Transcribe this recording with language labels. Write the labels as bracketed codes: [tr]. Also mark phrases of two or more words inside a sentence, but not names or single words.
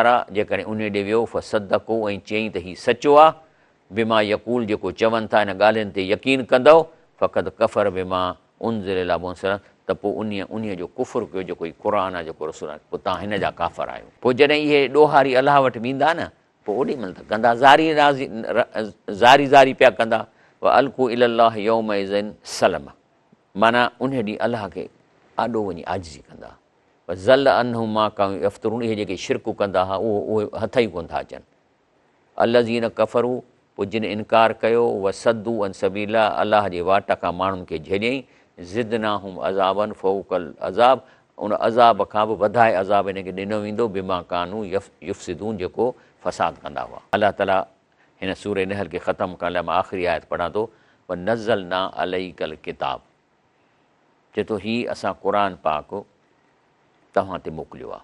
[sd] जेकॾहिं उन ॾे वियो फसदको, ऐं चयईं त हीउ सचो आहे, [ar] بما يقول [sd] जेको चवनि था हिन ॻाल्हियुनि ते यकीन कंदव फ़क़त [ar] كفر بما أنزل مرسل [sd] त पोइ उन जो कुफ़ुर कयो जेको ई क़ुर आहे जेको रसूल आहे, पोइ तव्हां हिन जा काफ़र आहियो। पोइ जॾहिं इहे ॾोहारी अलाह वटि वेंदा न पोइ ओॾी महिल त कंदा ज़ारी पिया कंदा [ar] وألقوا إلى الله يومئذ السلم, [sd] माना उन ॾींहुं अलाह खे आॾो वञी आजिज़ी कंदा। [ar] ضل عنهم ما كانوا يفترون, [sd] इहे जेके शिरकूं कंदा हुआ उहे हथ ई कोन था अचनि। [ar] الذين كفروا, [sd] पोइ जिन इनकार कयो [ar] وصدوا عن سبيل, [sd] अलाह जे वाट खां माण्हुनि खे झेॾियईं, [ar] زدناهم عذابا فوق العذاب, [sd] उन अज़ाब खां बि वधाए अज़ाब हिन खे ॾिनो वेंदो [ar] بما كانوا يفسدون, [sd] जेको फ़साद कंदा हुआ। अलाह ताला हिन सूरे नहल खे ख़तमु करण लाइ मां आख़िरी आयत पढ़ां थो, [ar] ونزلنا عليك الكتاب, [sd] चए थो हीउ असां क़ुर पाक तव्हां ते मोकिलियो आहे।